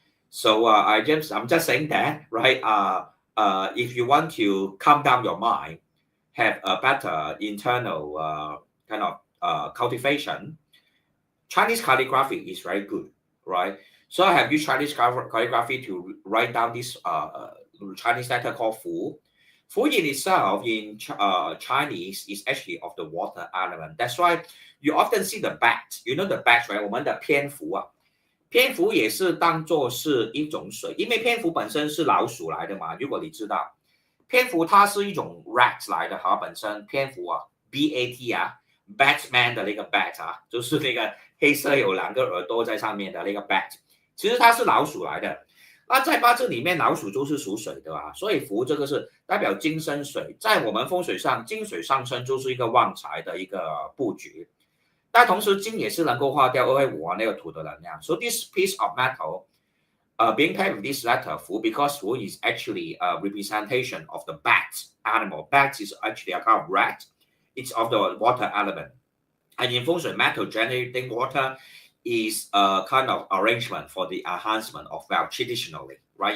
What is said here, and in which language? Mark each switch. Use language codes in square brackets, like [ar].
[en] So I'm just saying that, right? If you want to calm down your mind, have a better internal kind of cultivation, Chinese calligraphy is very good, right? So I have used Chinese calligraphy to write down this Chinese letter called Fu. Fu in itself in Chinese is actually of the water element. That's why you often see the bat. You know the bat, right? [zh] 我们的蝙蝠啊，蝙蝠也是当做是一种水，因为蝙蝠本身是老鼠来的嘛。如果你知道，蝙蝠它是一种 rat 来的哈，本身蝙蝠啊，BAT 啊，Batman 的那个 bat 啊，就是那个黑色有两个耳朵在上面的那个 bat，其实它是老鼠来的。那在八字里面，老鼠就是属水的啊，所以福这个是代表金生水，在我们风水上，金水上升就是一个旺财的一个布局。但同时，金也是能够化掉225那个土的能量。 [en] So this piece of metal, being paired with this letter Fu, because Fu is actually a representation of the bat animal. Bat is actually a kind of rat. It's of the water element. And in feng shui, metal generating water is a kind of arrangement for the enhancement of wealth traditionally, right?